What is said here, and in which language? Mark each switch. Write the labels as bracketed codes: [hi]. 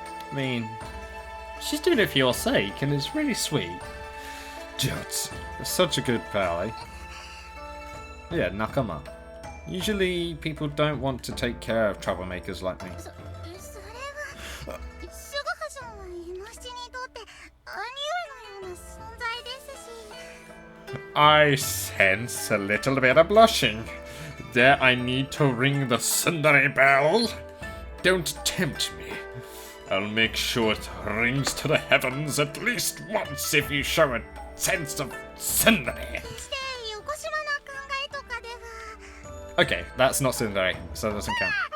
[en] I mean, she's doing it for your sake and it's really sweet. Juts, such a good pal, eh? Yeah, [ja] nakama. [en] Usually people don't want to take care of troublemakers like me. [ja] それはすぐはさんはエモ七にとって兄上のような存在ですし。 [en] I sense a little bit of blushing. There I need to ring the tsundere bell. Don't tempt me. I'll make sure it rings to the heavens at least once if you show a sense of tsundere. [ja] して横島な考えとかでは。 [en] Okay, that's not tsundere, so that doesn't count.